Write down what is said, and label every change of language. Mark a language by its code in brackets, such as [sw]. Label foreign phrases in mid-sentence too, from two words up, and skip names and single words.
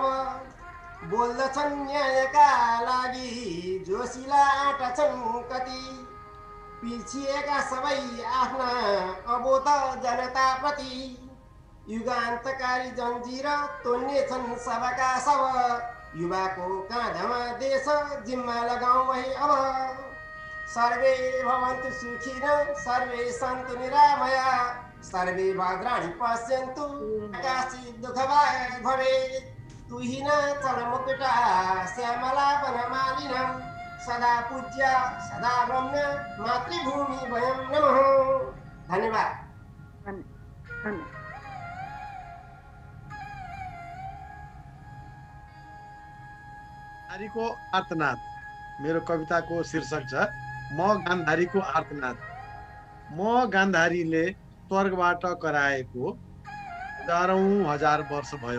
[ne] बोल्दछन् न्यायका लागि जोसिला आँटा छन् कति पिछिएका सबै आफ्ना अबोध जनताप्रति युगान्तकारी जन्जिर तोड्नेछन् सबका सब युवाको काँधमा देश जिम्मा लगाऊ है अब। [sa] सर्वे भवन्तु सुखिनः सर्वे सन्तु निरामया सर्वे भद्राणि पश्यन्तु काशी दुःखभाग् भवेत्। तुहिन चलमुकुटा श्यामला वनमालिनं सदा पूज्य सदा रम्य मातृभूमि वयं नमः। [ne] धन्यवाद। नारीको आर्तनाद मेरो कविताको शीर्षक छ म गान्धारीको आर्तनाद। म गान्धारीले स्वर्गबाट कराएको हजारौं हजार वर्ष भयो।